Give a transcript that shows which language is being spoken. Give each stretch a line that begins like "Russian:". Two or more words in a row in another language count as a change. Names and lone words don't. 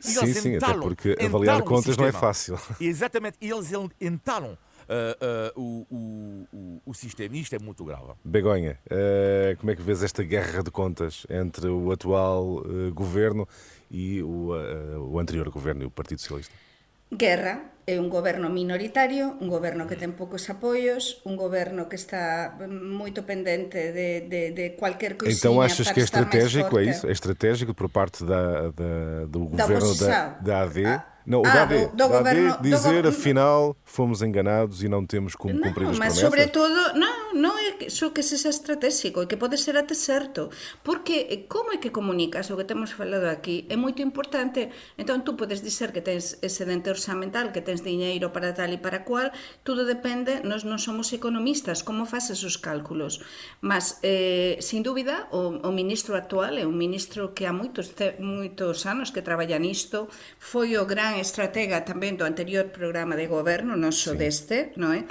Portuguese: sim, até porque avaliar contas não é fácil. Exatamente, e eles entalam o sistema. E isto é muito grave. Begonha, como é que vês esta guerra de contas entre o atual governo e o anterior governo e o Partido Socialista?
Galician: Guerra é un goberno minoritario, un goberno que ten poucos apoios, un goberno que está moito pendente de cualquier coisinha
Portuguese: então achas que é estratégico, é isso? É estratégico por parte do governo da AD? Não, o da AD, dizer afinal fomos enganados e não temos como cumprir as promessas? Mas sobretudo,
Galician: non é só que sexa estratégico, é que pode ser até certo, porque como é que comunicas o que temos falado aquí é moito importante. Entón tú podes dizer que tens excedente orzamental, que tens diñeiro para tal e para cual, tudo depende, nós non somos economistas, como faces os cálculos, mas sin dúbida o ministro actual é un ministro que há moitos anos que traballa nisto, foi o gran estratega tamén do anterior programa de goberno, non só deste, non é?